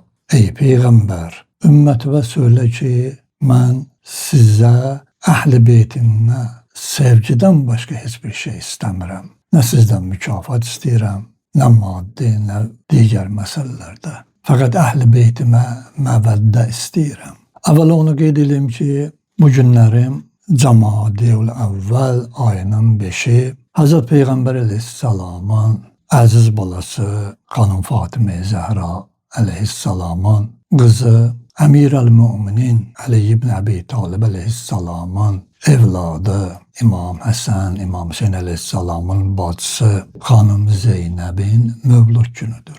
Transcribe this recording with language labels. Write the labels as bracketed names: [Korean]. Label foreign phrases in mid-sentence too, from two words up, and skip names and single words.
[Turkish] Ey Peygamber, ümmetime söyle ki ben size ehli beytimle sevgiden başka hiçbir şey istemiyorum. Ne sizden mükafat istiyorum, ne maddi, ne diğer meselelerde. Fakat ehli beytime mevedde istiyorum. [Azerbaijani] Evvela onu qeyd edeyim ki, bu günlərim Camadiyul Əvvəl ayının 5-i Hz. Peyğəmbər əleyhissalamın əziz balası xanım Fatimə Zəhra əleyhissalamın qızı Əmir-əl-Müminin Əli ibn Əbi Talib əleyhissalamın evladı İmam Həsən, İmam Hüseyn əleyhissalamın bacısı xanım Zeynəbin mövlud günüdür.